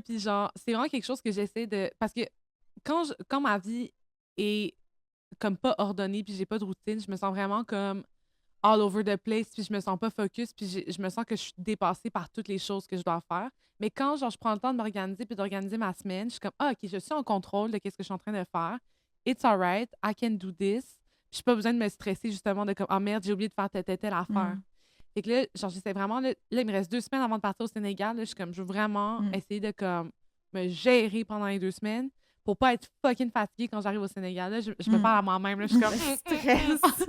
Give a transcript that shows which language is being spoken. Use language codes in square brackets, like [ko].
[fr] Puis genre, c'est vraiment quelque chose que j'essaie de... Parce que quand ma vie est comme pas ordonnée puis j'ai pas de routine, je me sens vraiment comme [en] all over the place [fr] puis je me sens pas focus puis je me sens que je suis dépassée par toutes les choses que je dois faire. Mais quand genre je prends le temps de m'organiser puis d'organiser ma semaine, je suis comme ah OK, je suis en contrôle de qu'est-ce que je suis en train de faire. [en] It's alright, I can do this. [fr] Puis j'ai pas besoin de me stresser justement de comme ah merde, j'ai oublié de faire telle affaire. Mm. Fait que là, genre, j'essaie vraiment, là, il me reste 2 semaines avant de partir au Sénégal. Là, je suis comme, je veux vraiment Mm. essayer de, comme, me gérer pendant les 2 semaines pour pas être fucking fatiguée quand j'arrive au Sénégal. Là, je me Mm. parle à moi-même, là, je suis comme, Stress.